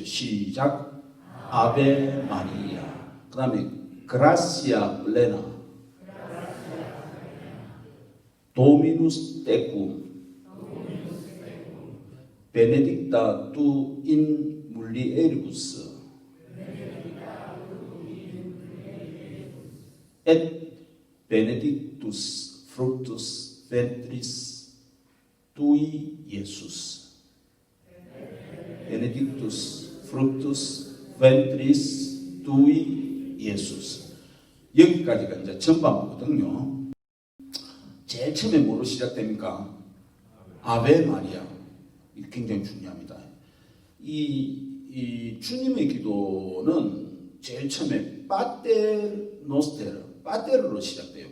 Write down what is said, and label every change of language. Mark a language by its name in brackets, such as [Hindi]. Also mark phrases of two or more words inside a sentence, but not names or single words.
[Latin] 시작. Ave Maria. [Korean] 그 다음에 [Latin] gratia plena Dominus tecum benedicta tu in mulieribus et benedictus fructus ventris tui Iesus. benedictus fructus ventris tui Iesus. [Korean] 여기까지가 이제 전반부거든요. 제일 처음에 뭐로 시작됩니까? [Latin] Ave Maria. [Korean] 이게 굉장히 중요합니다. 이 주님의 기도는 제일 처음에 [Latin] Pater noster, [Korean] 파테르로 시작돼요.